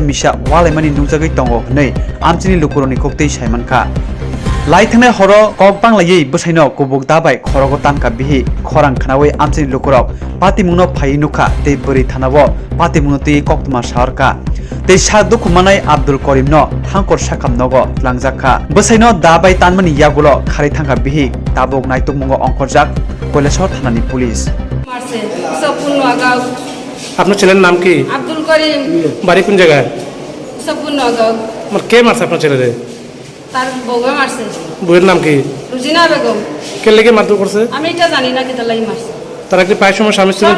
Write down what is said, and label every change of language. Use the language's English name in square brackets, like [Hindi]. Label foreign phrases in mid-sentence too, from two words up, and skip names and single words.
[Kok Borok] misa walaimani nujagoi tongo hnei amchini lukuroni koktei saimankha Laithane horo kokbanglayei busaino kubuk dabai khorogo tanka bihi khorang khanawi amchini lukurok patimungno phai nukha tei buri thanabo patimungno tei Koktwma sarka tei sakduku manai Abdul Karim no hangkor sakam nogo langjakha busaino dabai tanmani yagulo khari thangka bihi tabuk naitukmungo ongkorjak Koleshwar thanani police [Bangla] আপনার ছেলের নাম কি আব্দুল করিম বাড়ি কোন জায়গায় সপুন নগর কে মারছে আপনার ছেলেরে তার বউয়ে মারছে। বইয়ের নাম কি? রুজিনা বেগম। কে লেগে মারধর করছে? আমি এটা জানি না, কিতা লাগি মারছে। তারা কি প্রায় সময় স্বামী স্ত্রী